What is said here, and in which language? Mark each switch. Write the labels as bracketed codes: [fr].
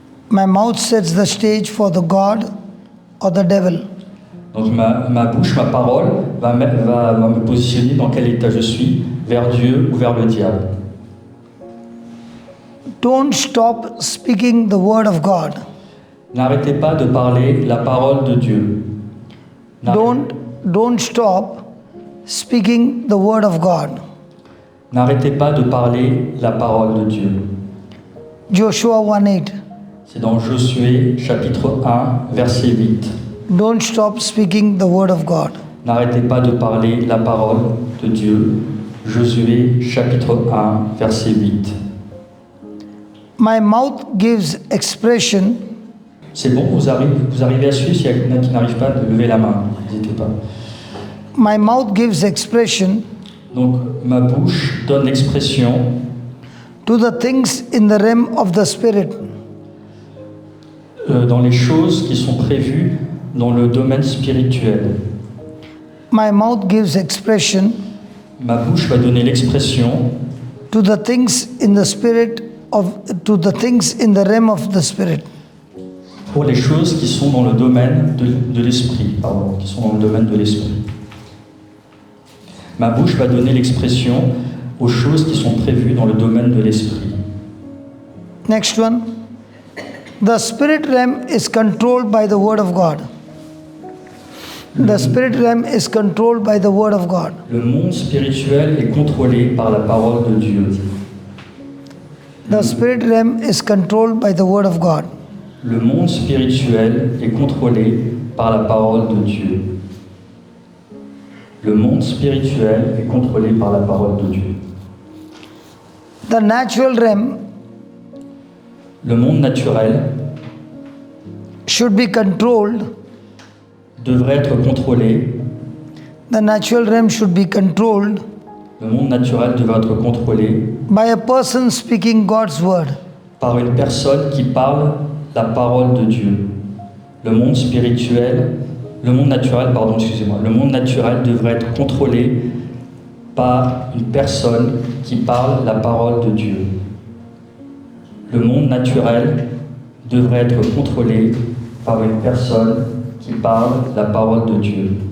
[en] My mouth sets the stage for the God or the devil. [fr] Donc ma bouche, ma parole va me positionner dans quel état je suis, vers Dieu ou vers le diable. [en] Don't stop speaking the word of God. [fr] N'arrêtez pas de parler la parole de Dieu. [en] Don't stop speaking the word of God. [fr] N'arrêtez pas de parler la parole de Dieu. [en] Joshua 1:8. [fr] C'est dans Josué chapitre 1, verset 8. [en] Don't stop speaking the word of God. [fr] N'arrêtez pas de parler la parole de Dieu. Josué chapitre 1, verset 8. [en] My mouth gives expression. [fr] C'est bon, vous arrivez à suivre. S'il y en a qui n'arrivent pas, de lever la main. N'hésitez pas. [en] My mouth gives expression [fr] Donc, ma bouche donne expression [en] to the things in the realm of the spirit. [fr] Dans les choses qui sont prévues dans le domaine spirituel. [en] My mouth gives expression [fr] Ma bouche va donner l'expression [en] to the things in the spirit to the things in the realm of the spirit. [fr] pour les choses qui sont dans le domaine de l'esprit, qui sont dans le domaine de l'esprit. Ma bouche va donner l'expression aux choses qui sont prévues dans le domaine de l'esprit. [en] Next one. The spirit realm is controlled by the word of God. The spirit realm is controlled by the word of God. [fr] Le monde spirituel est contrôlé par la parole de Dieu. [en] The spirit realm is controlled by the word of God. [fr] Le monde spirituel est contrôlé par la parole de Dieu. Le monde spirituel est contrôlé par la parole de Dieu. [en] The natural realm [fr] Le monde naturel [en] should be controlled. [fr] devrait être contrôlé. [en] The natural realm should be controlled [fr] Le monde naturel devrait être contrôlé [en] by a person speaking God's word. [fr] par une personne qui parle la parole de Dieu. Le monde spirituel, le monde naturel, pardon, excusez-moi, le monde naturel devrait être contrôlé par une personne qui parle la parole de Dieu. Le monde naturel devrait être contrôlé par une personne qui parle la parole de Dieu.